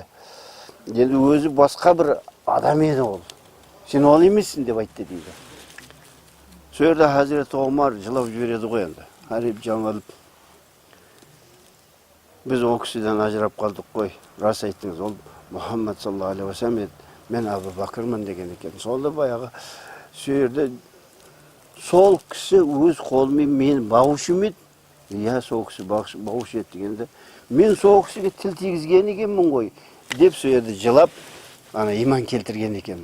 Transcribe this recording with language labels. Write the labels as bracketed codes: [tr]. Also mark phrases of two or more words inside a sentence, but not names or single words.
[kk] Енді өзі басқа бір адам еді ол. Сен ол емессің деп айтты дейді. Сол жерде Хазірет Омар жылап жібереді ғой енді. Хариб жаңылып. Біз ол кісіден ажырап қалдық қой. Рас айттыңыз, ол Мұхаммад [ar] صلى الله عليه وسلم [kk] еді. Мен Абу Бакырмын деген екен. Солда баяғы сол жерде сол кісі өз қолымен мені бағушы еді. Иә, сол кісі бағушы еді дегенде, мен сол кісіге тіл тигізген екенмін ғой деп сол жерде жылап, ана иман келтірген екен.